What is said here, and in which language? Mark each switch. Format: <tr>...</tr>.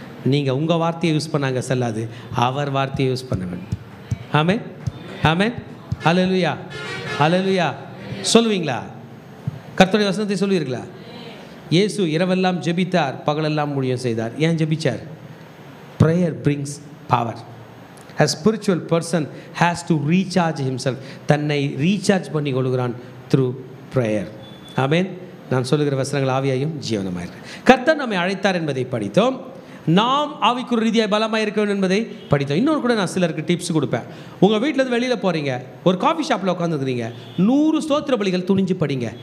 <ta>நீங்கள் உங்கள் வார்த்தையை யூஸ் பண்ணாங்க செல்லாது, அவர் வார்த்தையை யூஸ் பண்ண வேண்டும். ஆமென் ஆமென். ஹல்லேலூயா ஹல்லேலூயா. சொல்லுவீங்களா? கர்த்தருடைய வசனத்தை சொல்லுவீர்களா? இயேசு இரவெல்லாம் ஜெபித்தார், பகலெல்லாம் ஊழியம் செய்தார். ஏன் ஜெபிச்சார்?</ta> <en>Prayer brings power. A spiritual person has to recharge himself.</en> <ta>தன்னை ரீசார்ஜ் பண்ணி கொள்கிறான்</ta> <en>through prayer.</en> <ta>ஆமென். நான் சொல்லுகிற வசனங்கள் ஆவியாயும் ஜீவனமாக இருக்கு. கர்த்தர் நம்மை அழைத்தார் என்பதை படித்தோம். நாம் ஆவிக்குரிய ரீதியாக பலமாக இருக்க வேண்டும் என்பதை படித்தோம். இன்னொரு கூட நான் சிலருக்கு டிப்ஸ் கொடுப்பேன். உங்கள் வீட்டிலேருந்து வெளியில் போகிறீங்க, ஒரு காஃபி ஷாப்பில் உட்காந்துருக்கிறீங்க, 100 ஸ்தோத்திர பலிகள் துணிஞ்சு படிங்க.</ta>